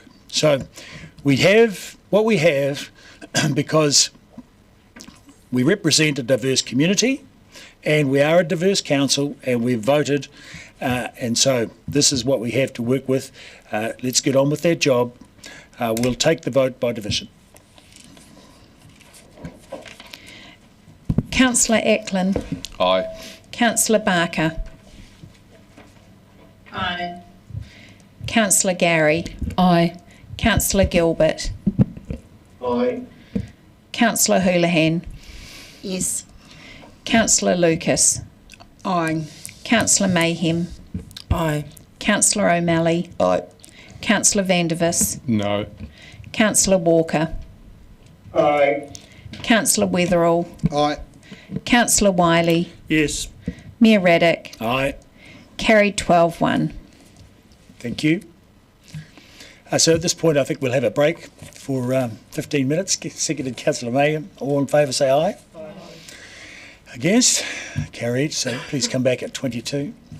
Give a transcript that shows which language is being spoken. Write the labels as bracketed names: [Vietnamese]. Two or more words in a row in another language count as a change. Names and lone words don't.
[English] So, we have what we have because we represent a diverse community, and we are a diverse council, and we've voted, and so this is what we have to work with. Let's get on with that job. We'll take the vote by division. Councillor Eklund. Aye. Councillor Barker. Aye. Councillor Gary. Aye. Councillor Gilbert. Aye. Councillor Houlihan. Yes. Councillor Lucas. Aye. Councillor Mayhem. Aye. Councillor O'Malley. Aye. Councillor Vandervis. No. Councillor Walker. Aye. Councillor Weatherall. Aye. Councillor Wiley. Yes. Mayor Raddick. Aye. Carried 12-1. Thank you. So at this point, I think we'll have a break for 15 minutes. Seconded Councillor Mayhem. All in favour, say aye. Aye. Against? Carried. So please come back at 22.